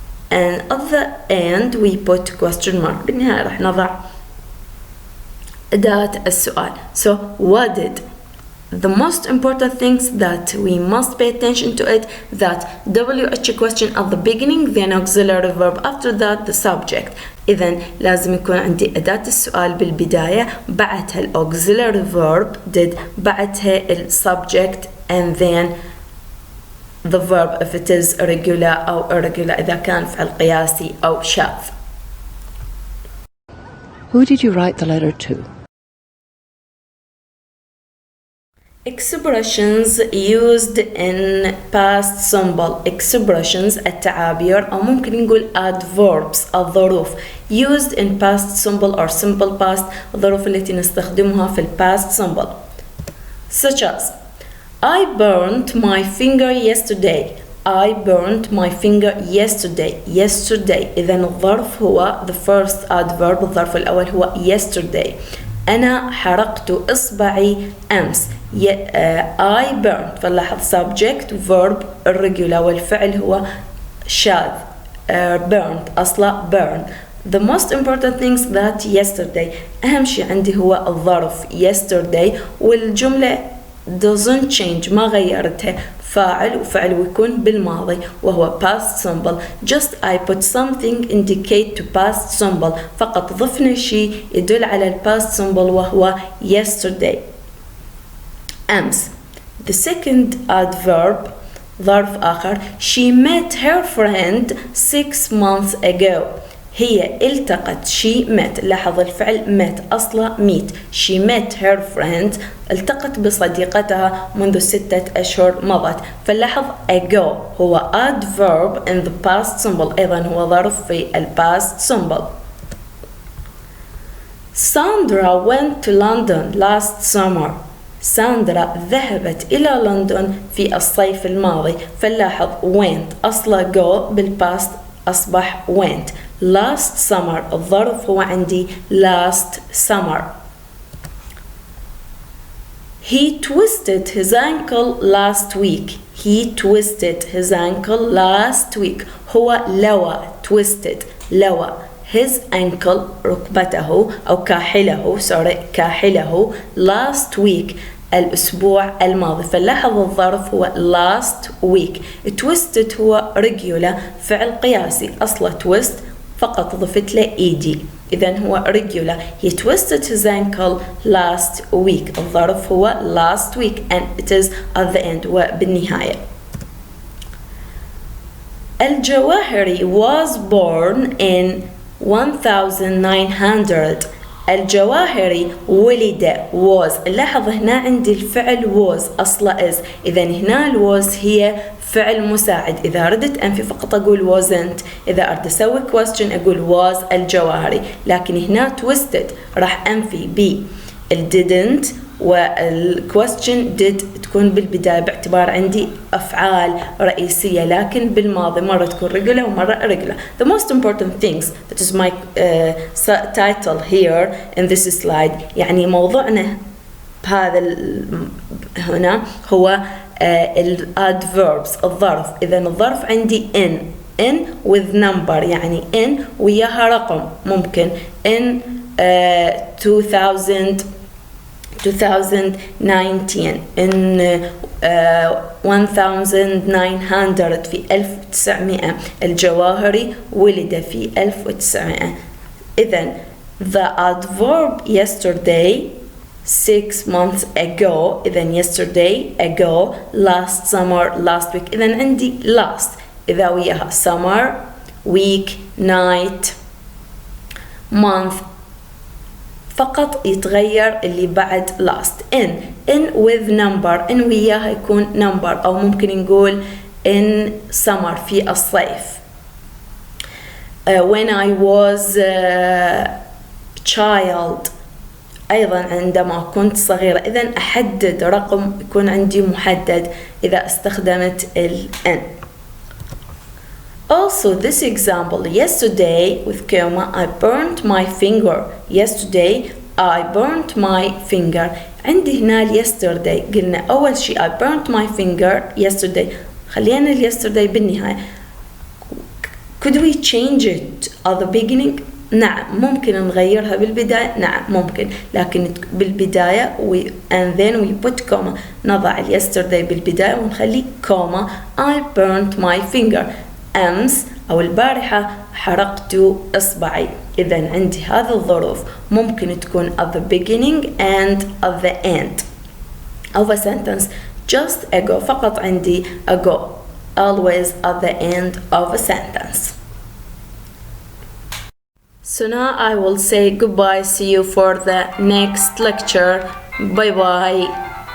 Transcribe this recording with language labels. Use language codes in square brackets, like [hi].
[en] And at the end we put question mark. [ar] بالنهاية راح نضع أداة السؤال. [en] So what did؟ The most important things that we must pay attention to it, that WH question at the beginning, then auxiliary verb after that the subject. [ar] إذن لازم يكون عندي أداة السؤال بالبداية، بعدها الauxiliary verb did، بعدها السبجect [en] and then the verb if it is regular [ar] أو irregular إذا كان فعل قياسي أو شاذ. [en] Who did you write the letter to? Expressions used in past simple. Expressions [ar] التعابير أو ممكن نقول [en] adverbs الظروف used in past simple or simple past، [ar] الظروف التي نستخدمها في [en] past simple such as I burnt my finger yesterday. I burnt my finger yesterday. [ar] Yesterday إذن الظرف هو [en] the first adverb، [ar] الظرف الأول هو yesterday. أنا حرقت إصبعي أمس. [en] I burned، [ar] فلاحظ [en] subject verb irregular [ar] والفعل هو شاذ. [en] Burned [ar] أصلا [en] burn. The most important things that [ar] yesterday، أهم شيء عندي هو الظرف yesterday، والجملة [en] doesn't change [ar] ما غيرتها، فاعل وفعل ويكون بالماضي وهو past simple. [en] Just I put something indicate to past simple، [ar] فقط ضفنا شيء يدل على ال past [en] simple [ar] وهو yesterday أمس. [en] The second adverb [ar] ظرف آخر [en] she met her friend 6 months ago. [ar] هي التقت [en] she met، [ar] لاحظ الفعل met أصلا meet. [en] She met her friend [ar] التقت بصديقتها منذ 6 أشهر مضت. فلاحظ ago هو adverb [en] in the past simple، [ar] أيضا هو ظرف في ال past simple. [en] Sandra went to London last summer. [ar] ساندرا ذهبت إلى لندن في الصيف الماضي. فلاحظ went أصلا go بالpast أصبح went. [en] last summer الظرف هو عندي last summer. He twisted his ankle last week. He twisted his ankle last week. [ar] هو لوى twisted لوى [en] his ankle [ar] ركبته أو كاحله كاحله [en] last week [ar] الأسبوع الماضي. فلاحظ الظرف هو last week. [en] twisted [ar] هو regular فعل قياسي أصله twist فقط ضفت له ed، إذن هو regular. [en] He twisted his ankle last week. [ar] الظرف هو [en] last week and it is at the end [ar] وبالنهاية. [en] Al Jawahiri was born in 1900. [ar] الجواهري ولد was. لاحظ هنا عندي الفعل was أصلا is، إذن هنا was هي فعل مساعد. إذا ردت أنفي فقط أقول wasn't، إذا أريد أسوي question أقول was الجواهري. لكن هنا twisted راح أنفي ب didn't والquestion did تكون بالبداية باعتبار عندي أفعال رئيسية، لكن بالماضي مرة تكون regular ومرة irregular. [en] The most important things that is my title here in this slide، [ar] يعني موضوعنا بهذا هنا هو adverbs الظرف. إذا الظرف عندي in with number، يعني in وياها رقم، ممكن [en] in 2019 in 1900 [ar] في 1900. الجواهري ولد في 1900. إذن [en] The adverb yesterday 6 months ago. [ar] إذن [en] yesterday ago, last summer, last week. [ar] إذن عندي [en] last [ar] إذا وياها [en] summer, week, night, month. [ar] فقط يتغير اللي بعد last. [en] in with number. [ar] in وياها يكون number، أو ممكن نقول in summer في الصيف. [en] When I was a child [ar] أيضا عندما كنت صغيرة. إذن أحدد رقم يكون عندي محدد إذا استخدمت ال N. [en] Also this example, yesterday with comma I burnt my finger. Yesterday I burnt my finger. [ar] عندي هنا [en] yesterday [ar] قلنا أول شيء [en] I burnt my finger yesterday. [ar] خلينا yesterday بالنهاية. [en] Could we change it at the beginning? [ar] نعم ممكن نغيرها بالبداية. نعم ممكن، لكن بالبداية [en] and then we put comma. [ar] نضع yesterday بالبداية ونخلي comma [en] I burnt my finger. [ar] أمس أو البارحة حرقت إصبعي. إذن عندي هذه الظروف ممكن تكون [en] at the beginning and at the end of a sentence. Just ago [ar] فقط عندي [en] ago. Always at the end of a sentence. So now I will say goodbye. See you for the next lecture. Bye bye.